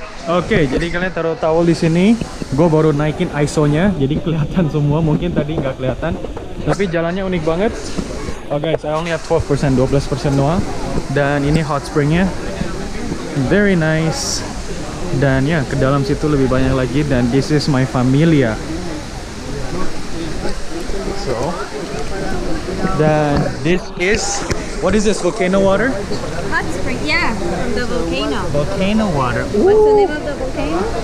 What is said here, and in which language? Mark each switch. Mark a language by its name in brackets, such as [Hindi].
[Indonesian] Oke, jadi kalian taruh towel di sini. Gue baru naikin ISO-nya, jadi kelihatan semua. Mungkin tadi nggak kelihatan, tapi jalannya unik banget. [English] Oh guys, I only have 12%, 12% [Indonesian] doang. Dan ini hot springnya, [English] very nice. [Indonesian] Dan ya, ke dalam situ lebih banyak lagi. Dan [English] this is my familia. So, [Indonesian] dan [English] this is, what is this, volcano water? Hot spring, yeah, from the volcano. Volcano water. What's the name of the volcano?